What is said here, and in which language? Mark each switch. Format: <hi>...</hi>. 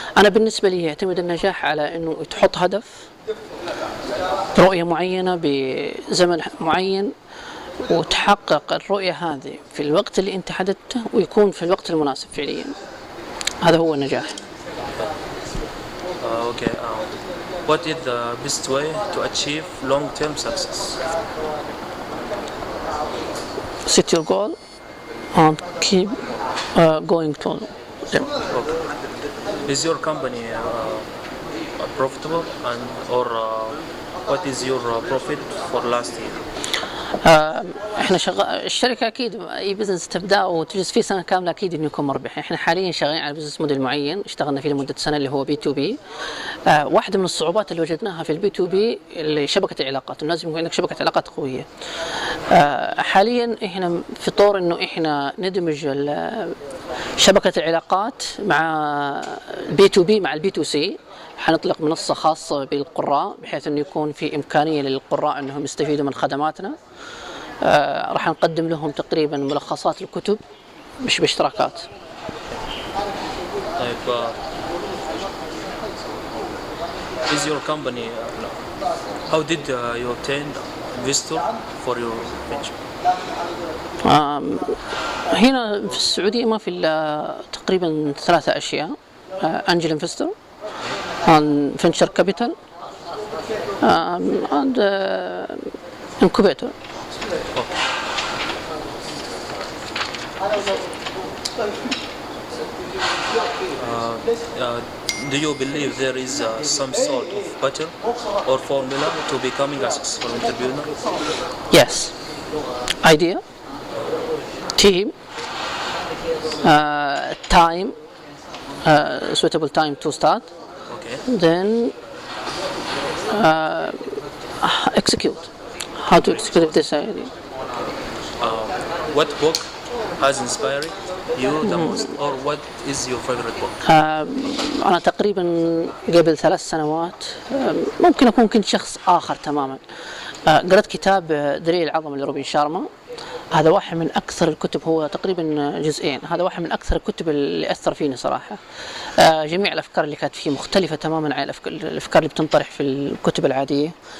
<ar>انا بالنسبه لي يعتمد النجاح على انه تحط هدف، رؤيه معينه بزمن معين، وتحقق الرؤيه هذه في الوقت اللي انت حددته ويكون في الوقت المناسب فعليا. هذا هو النجاح.</ar> <en>Okay. What is the best way to achieve long-term success? Set your goal and keep going to them. Okay. Is your company profitable, and or what is your profit for last year?</en> <ar>احنا الشركه اكيد اي بزنس تبدا وتجلس فيه سنه كامله اكيد انه يكون مربح. احنا حاليا شغالين على بزنس موديل معين اشتغلنا فيه لمده سنه اللي هو بي تو بي. واحده من الصعوبات اللي وجدناها في البي تو بي اللي شبكه العلاقات، لازم يكون عندك شبكه علاقات قويه. حاليا احنا في طور انه احنا ندمج شبكه العلاقات مع البي تو بي مع البي تو سي. حنطلق منصه خاصه بالقراء بحيث انه يكون في امكانيه للقراء انهم يستفيدوا من خدماتنا. راح نقدم لهم تقريبا ملخصات الكتب مش باشتراكات. طيب</ar> <en>is your company how did you obtain investor for your venture?</en> <ar>هنا في السعودية ما في إلا تقريبا 3 أشياء: أنجل انفستور، فينشر كابيتال،</ar> <en>and incubator. Do you believe there is some sort of pattern or formula to becoming a successful entrepreneur? Yes. Idea, team, time, suitable time to start, Okay. then execute. How to execute this idea. What book has inspired you the most, or what is your favorite book?</en> <ar>أنا تقريبا قبل 3 سنوات ممكن أكون كنت شخص آخر تماما. قرأت كتاب دليل العظمة لروبن شارما. هذا واحد من أكثر الكتب، هو تقريبا جزئين. هذا واحد من أكثر الكتب اللي أثر فيني صراحة. جميع الأفكار اللي كانت فيه مختلفة تماما عن الأفكار اللي بتنطرح في الكتب العادية.</ar>